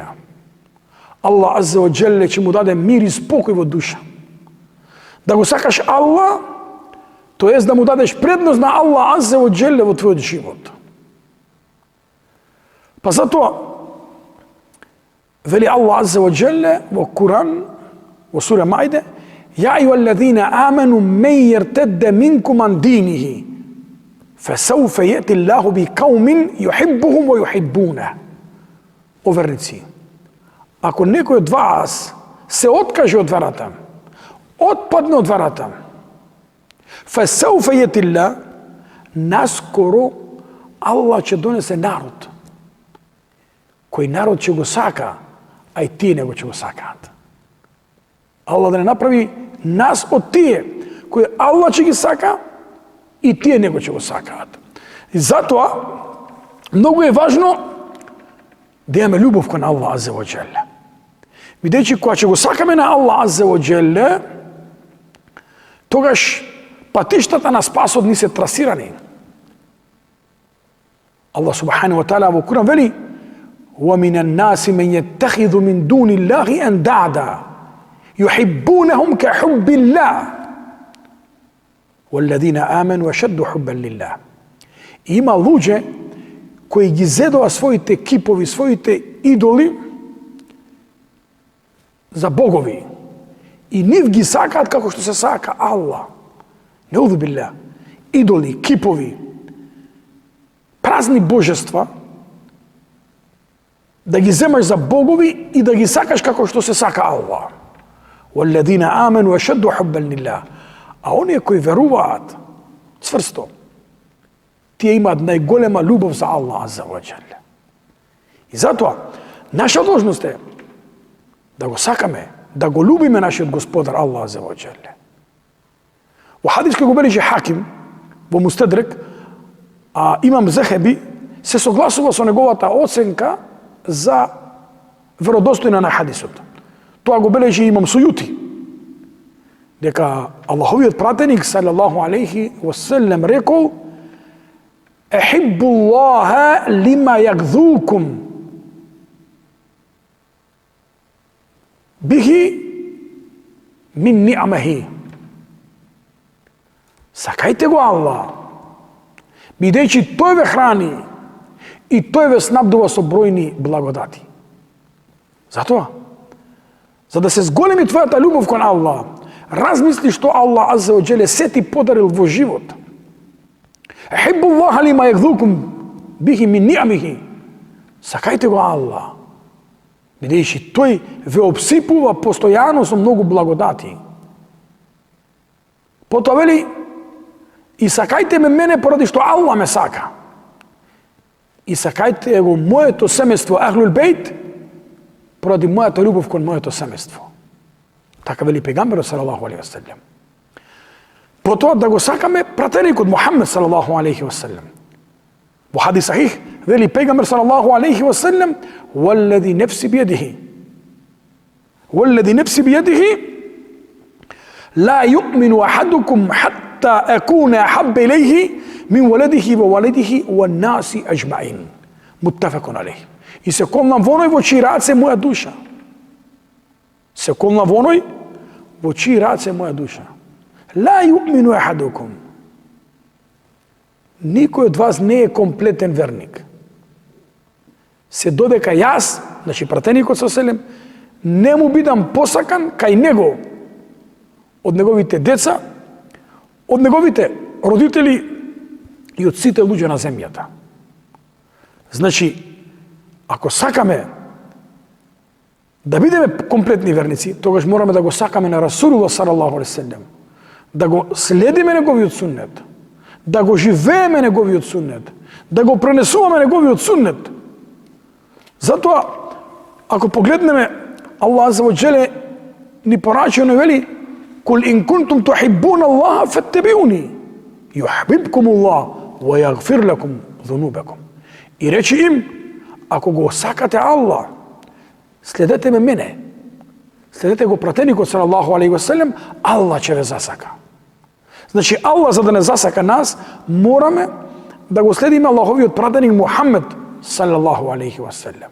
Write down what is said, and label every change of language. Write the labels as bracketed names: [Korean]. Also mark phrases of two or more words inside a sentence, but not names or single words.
[Macedonian] Аллах [Arabic] عز وجل [Macedonian] ќе му даде мир и спокој во душа. Да го сакаш Аллах, то е да му дадеш предност на Аллах [Arabic] عز وجل [Macedonian] во твојот живот. Па затоа вели Аллах [Arabic] عز وجل [Macedonian] во Куран, во сура Маиде: [Arabic] يا أيها الذين آمنوا من يرتد منكم عن دينه فسوف يأتي الله بقوم يحبهم ويحبونه. [Macedonian] О верници, ако некој од вас се откаже од верата, отпадне од верата, [Arabic] فسوف يأتي الله, [Macedonian] наскоро Аллах ќе донесе народ, кој народ ќе го сака, а и тие него ќе го сакаат. Аллах да не направи нас од тие кои Аллах ќе ги сака и тие него ќе го сакаат. И затоа многу е важно да имаме љубов кон Аллах [Arabic] عز وجل. [Macedonian] Бидејќи кога ќе го сакаме на Аллах [Arabic] عز وجل, [Macedonian] тогаш патиштата на спасот ни се трасирани. Аллах [Arabic] سبحانه وتعالى [Macedonian] во Куран вели: [Arabic] وَمِنَ النَّاسِ مَنْ يَتَّخِذُ مِنْ دُونِ اللَّهِ أَنْدَادًا يحبونهم كحب الله والذين آمنوا أشد حبا لله. [Macedonian] Има луѓе кои ги зедоа своите кипови, своите идоли за богови и нив ги сакаат како што се сака Аллах. [Arabic] نعوذ بالله. [Macedonian] Идоли, кипови, празни божества, да ги земаш за богови и да ги сакаш како што се сака Аллах. [Arabic] وَالَّذِينَ آمَنُوا أَشَدُّ حُبًّا لِلَّهِ. [Macedonian] А оние кои веруваат цврсто, тие имаат најголема љубов за Аллах [Arabic] عز وجل. [Macedonian] И затоа наша должност е да го сакаме, да го љубиме нашиот Господар Аллах [Arabic] عز وجل. [Macedonian] Во хадис кој го бележи Хаким во Мустадрек, а имам Захеби се согласува со неговата оценка за веродостојна на хадисот. Тоа го бележи имам Сујути, дека Аллаховиот пратеник [Arabic] صلى الله عليه وسلم [Macedonian] рекол: [Arabic] "أحبوا الله لما يغذوكم به من نعمه." [Macedonian] Сакајте го Аллах, бидејќи тој ве храни и тој ве снабдува со бројни благодати. Затоа, за да се зголеми твојата љубов кон Аллах, размисли што Аллах [Arabic] عز وجل [Macedonian] се ти подарил во живот. [Arabic] أحبوا الله لما يغذوكم به من نعمه. [Macedonian] Сакајте го Аллах, бидејќи тој ве обсипува постојано со многу благодати. Потоа вели: "И сакајте ме мене поради што Аллах ме сака. И сакајте го моето семејство [Arabic] أهل البيت [Macedonian] поради мојата љубов кон моето семејство." Така вели пегамберот [Arabic] صلى الله عليه وسلم. [Macedonian] Потоа да го сакаме пратеникот Мухаммед [Arabic] صلى الله عليه وسلم. [Macedonian] Во хадис сахих вели пегамбер [Arabic] صلى الله عليه وسلم: "والذي نفسي بيده." والذي نفسي بيده لا يؤمن أحدكم حتى أكون أحب إليه من ولده ووالده والناس أجمعين متفق عليه. [Macedonian] И се колнам во оној во чии раце моја душа. Се колнам во оној во чии раце моја душа. [Arabic] لا يؤمن أحدكم. [Macedonian] Никој од вас не е комплетен верник. Се додека јас, значи пратеникот со селем, не му бидам посакан кај него од неговите деца, од неговите родители и од сите луѓе на земјата. Значи, ако сакаме да бидеме комплетни верници, тогаш мораме да го сакаме на Расулуллах [Arabic] صلى الله عليه وسلم, [Macedonian] да го следиме неговиот суннет, да го живееме неговиот суннет, да го пренесуваме неговиот суннет. Затоа, ако погледнеме, Аллах [Arabic] عز وجل [Macedonian] ни порачува и вели: [Arabic] "قل إن كنتم تحبون الله فاتبعوني يحببكم الله ويغفر لكم ذنوبكم." [Macedonian] И речи им: ако го сакате Аллах, следете ме мене, следете го пратеникот [Arabic] صلى الله عليه وسلم, [Macedonian] Аллах ќе ве засака. Значи, Аллах за да не засака нас, мораме да го следиме Аллаховиот пратеник Мухаммед [Arabic] صلى الله عليه وسلم.